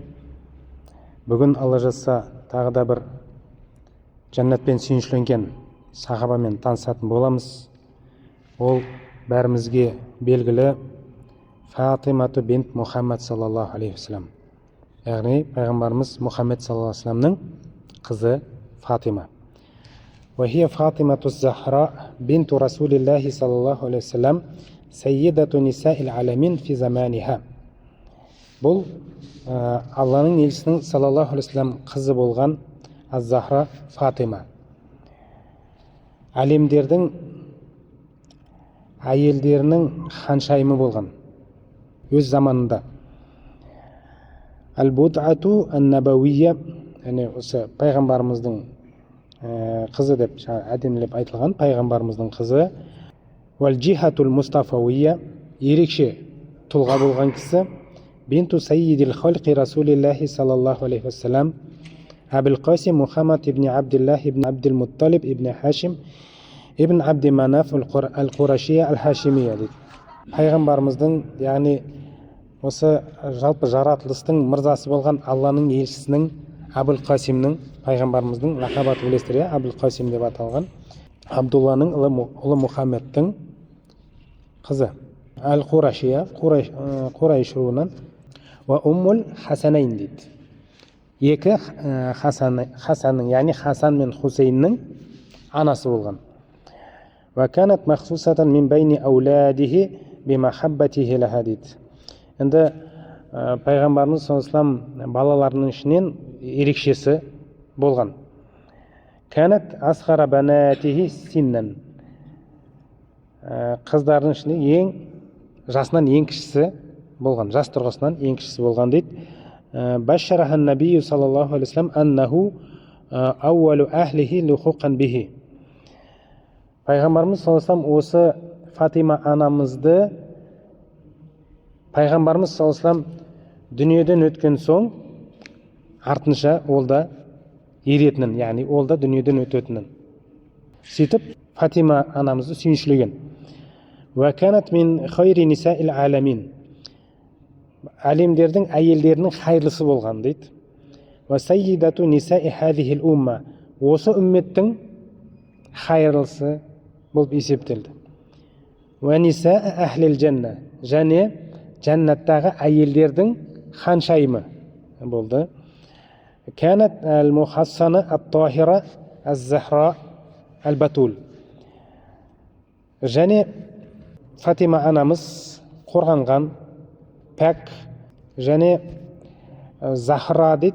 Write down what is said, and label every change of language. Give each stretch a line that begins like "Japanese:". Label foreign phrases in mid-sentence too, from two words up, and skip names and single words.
Kazakh: Бүгін Алла жазса тағы да бір жәннатпен сүйіншіленген сахабамен танысатын боламыз. Ол бәрімізге белгілі Фатимату бинт Мұхаммед
Arabic: صلى الله عليه وسلم.
Kazakh: Яғни пайғамбарымыз Мұхаммед
Arabic: صلى الله عليه وسلم
Kazakh: қызы Фатима.
Arabic: وهي فاطمة الزهراء بنت رسول الله صلى الله عليه وسلم سيدة نساء العالمين في زمانها.
Kazakh: Бұл Алланың елшісінің
Arabic: صلى الله عليه وسلم
Kazakh: қызы болған Az-Захра Фатима. Әлемдердің әйелдерінің ханшайымы болған өз заманында.
Arabic: البضعة النبوية,
Kazakh: яғни осы пайғамбарымыздың қызы деп әдемілеп айтылған пайғамбарымыздың қызы.
Arabic: والجهة المصطفوية,
Kazakh: ерекше тұлға болған кісі.
Arabic: بنت سيد الخلق رسول الله صلى الله عليه وسلم أبو القاسم محمد بن عبد الله بن عبد المطلب بن هاشم بن عبد مناف القرشية الهاشمية дейді.
Kazakh: Пайғамбарымыздың, яғни осы жалпы жаратылыстың мырзасы болған Алланың елшісінің Абул Қасимнің, пайғамбарымыздың лақабаты білесіздер, Абул Қасим деп аталған, Абдулланың ұлы Мұхаммедтің қызы. Ал-Қурашия, Қурайш руынан.
Arabic: وأم الحسنين
Kazakh: дейді. Екі Хасанның, яғни Хасан мен Хусейннің анасы болған.
Arabic: وكانت مخصوصة من بين أولاده بمحبته لها дейді.
Kazakh: Енді пайғамбарымыз саллаллаху балаларының ішінен ерекшесі болған.
Arabic: كانت أصغر بناته سنا.
Kazakh: Қыздарының ішінде жасынан ең кішісі болған, жас тұрғысынан ең кішісі болған дейді.
Arabic: بشرها النبي صلى الله عليه وسلم أنها أول أهله لحوقا به.
Kazakh: Пайғамбарымыз
Arabic: صلى الله عليه
Kazakh: осы Фатима анамызды пайғамбарымыз саллаллаху дүниеден өткен соң артынша ол да еретінін, яғни ол да дүниеден өтетінін. Сөйтіп Фатима анамызды сүйіншілеген.
Arabic: وكانت من خير نساء العالمين.
Kazakh: Әлемдердің әйелдерінің хайырлысы болған дейді.
Arabic: وسيدة نساء هذه الأمة.
Kazakh: Осы үмметтің хайырлысы болып есептелді.
Arabic: ونساء أهل الجنة.
Kazakh: Және жәннаттағы әйелдердің ханшайымы болды.
Arabic: كانت المحصنة الطاهرة الزهراء البتول.
Kazakh: Және Фатима анамыз қорғанған, пәк, және Захра дейді.